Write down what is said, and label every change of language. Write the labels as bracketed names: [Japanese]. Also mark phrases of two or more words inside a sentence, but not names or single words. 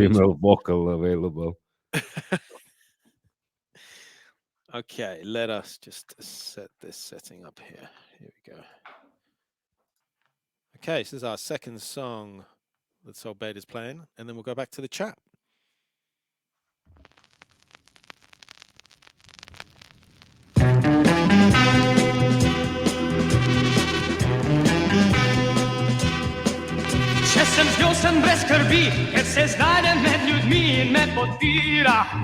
[English] female vocal available. Okay, let us just set this setting up here. Here we go. Okay, so this is our second song that Solbait is playing, and then we'll go back to the chat. [Slovenian] Če sem z njo, sem brez skrbi, ker se znajdem med ljudmi in me podpira.